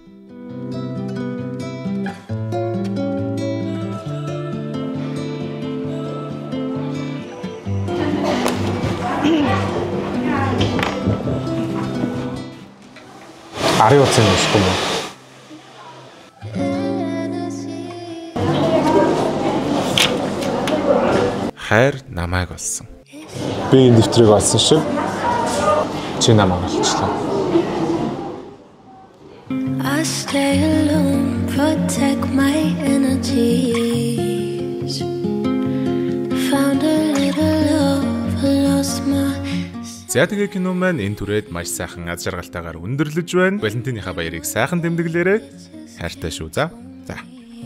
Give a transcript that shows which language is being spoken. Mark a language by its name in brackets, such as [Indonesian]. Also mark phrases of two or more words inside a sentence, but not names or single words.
[Mongolian] Ари утсан юм шиг юм уу? Хайр намайг олсон. Би энэ дэвтрийг олсон шиг чи намайг олчлаа. [English] I stay alone, protect my energies. Found a little love, lost my. [Mongolian] За тэгээ кино маань энэ түрээд маш сайхан аз жаргалтайгаар өндөрлөж байна. Валентиныхаа баярыг сайхан тэмдэглээрэй. Хайртай шүү. За.